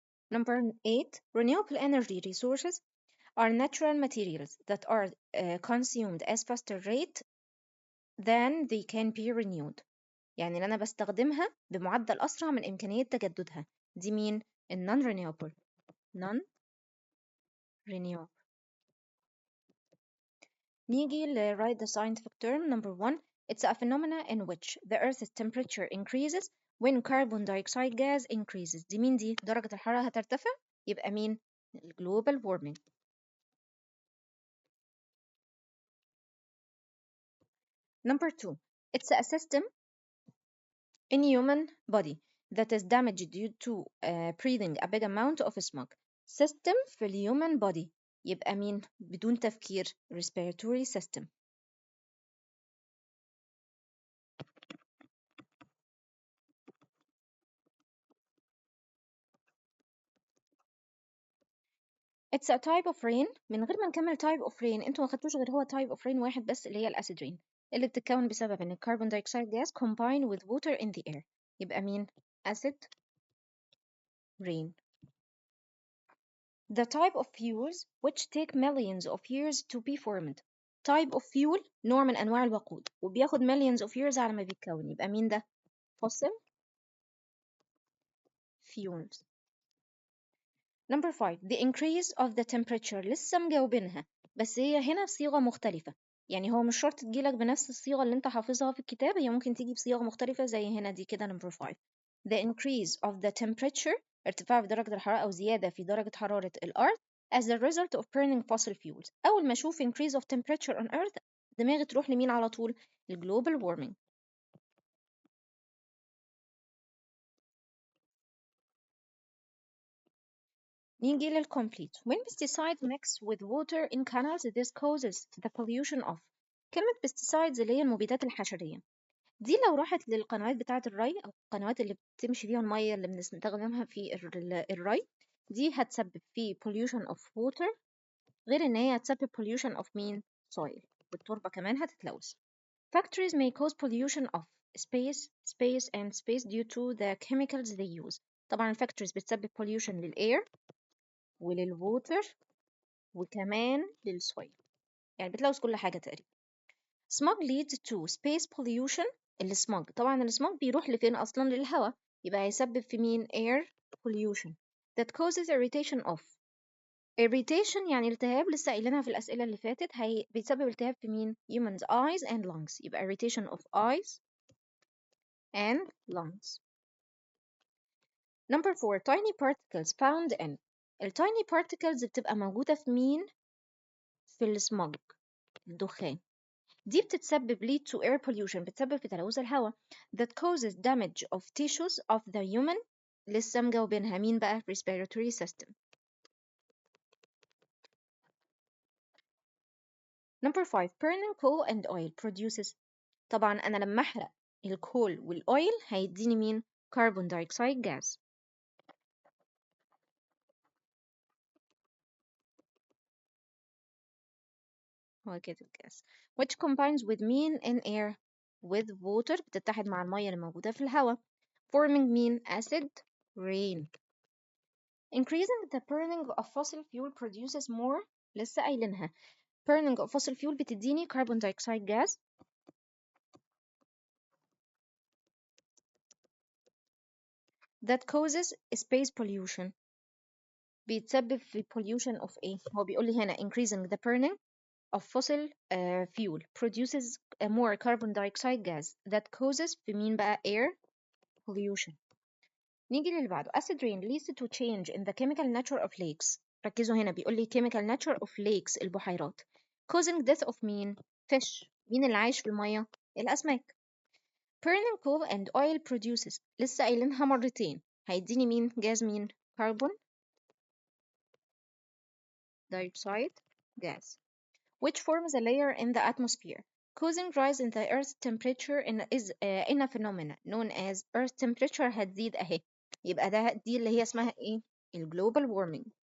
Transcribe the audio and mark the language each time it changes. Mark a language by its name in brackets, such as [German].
[English] Number eight, renewable energy resources are natural materials that are consumed as faster rate than they can be renewed. [Arabic] يعني اللي أنا بستخدمها بمعدل أسرع من إمكانية تجددها. دي مين؟ non-renewable. [English] non-renewable. [Arabic] نيجي ل [English] write the scientific term. Number one, it's a phenomena in which the Earth's temperature increases when carbon dioxide gas increases. [Arabic] دي مين دي؟ درجة الحرارة هترتفع يبقى مين؟ global warming. [English] Number two, it's a system in human body that is damaged due to breathing a big amount of smoke. [Arabic] System في [English] human body [Arabic] يبقى مين؟ بدون تفكير respiratory system. [English] It's a type of rain. [Arabic] من غير ما نكمل type of rain انتوا ما خدتوش غير هو type of rain واحد بس اللي هي الأسيد rain اللي بتتكون بسبب ان الكربون دايوكسيد [English] gas combine with water in the air. [Arabic] يبقى مين؟ acid rain. [English] The type of fuels which take millions of years to be formed. [Arabic] Type of fuel نوع من أنواع الوقود وبياخد [English] millions of years [Arabic] على ما بيتكون. يبقى مين ده؟ fossil fuels. [English] Number five, the increase of the temperature. [Arabic] لسه مجاوبينها بس هي هنا بصيغة مختلفة. يعني هو مش شرط تجيلك بنفس الصيغة اللي انت حافظها في الكتاب، هي ممكن تيجي بصيغة مختلفة زي هنا دي كده. [English] Number five, the increase of the temperature. [Arabic] ارتفاع في درجة الحرارة أو زيادة في درجة حرارة الأرض [English] as a result of burning fossil fuels. [Arabic] أول ما أشوف [English] increase of temperature on earth [Arabic] دماغي تروح لمين على طول؟ global warming. نيجي للcomplete. [English] When pesticides mix with water in canals, this causes the pollution of. [Arabic] كلمة pesticides اللي هي المبيدات الحشرية دي لو راحت للقنوات بتاعة الري أو القنوات اللي بتمشي فيها المية اللي بنستخدمها في الري دي هتسبب في [English] pollution of water [Arabic] غير إن هي هتسبب pollution of مين؟ soil والتربة كمان هتتلوث. [English] Factories may cause pollution of space due to the chemicals they use. [Arabic] طبعا الفاكتوريز بتسبب pollution للair وللووتر وكمان للسويل، يعني بتلوث كل حاجة تقريبا. [English] smog leads to space pollution. [Arabic] السموج طبعا السموج بيروح لفين أصلا؟ للهواء، يبقى هيسبب في مين؟ [English] air pollution that causes irritation of. [Arabic] irritation يعني التهاب، لسه قايلينها في الأسئلة اللي فاتت، بيسبب التهاب في مين؟ [English] humans eyes and lungs، [Arabic] يبقى [English] irritation of eyes and lungs. Number four, tiny particles found in. [Arabic] التايني particles بتبقى موجودة في مين؟ في السموج الدخان. دي بتتسبب [English] lead to air pollution، [Arabic] بتسبب في تلوث الهواء [English] that causes damage of tissues of the human. [Arabic] لسه مجاوبينها مين بقى؟ respiratory system. [English] Number five, burning coal and oil produces. [Arabic] طبعا أنا لما أحرق الكول والأويل هيديني مين؟ carbon dioxide gas. هو كاتب [English] gas which combines with [Arabic] مين [English] in air with water، [Arabic] بتتحد مع المية اللي موجودة في الهواء [English] forming mean acid rain. Increasing the burning of fossil fuel produces more. [Arabic] لسه قايلينها. [English] burning of fossil fuel بتديني carbon dioxide gas that causes space pollution. [Arabic] بيتسبب في [English] pollution of ايه؟ [Arabic] هو بيقول لي هنا [English] increasing the burning of fossil fuel produces more carbon dioxide gas that causes [Arabic] في مين بقى [English] air pollution. [Arabic] نيجي للي بعده. [English] acid rain leads to change in the chemical nature of lakes. [Arabic] ركزوا هنا بيقول لي [English] chemical nature of lakes البحيرات causing death of مين؟ fish. [Arabic] مين اللي عايش في المية؟ الأسماك. [English] burning coal and oil produces [Arabic] لسه قايلينها مرتين هيديني مين؟ جاز مين؟ [English] carbon dioxide gas which forms a layer in the atmosphere causing rise in the earth temperature in a phenomena known as earth temperature [Arabic] هتزيد اهي. يبقى دي اللي هي اسمها ايه؟ global warming.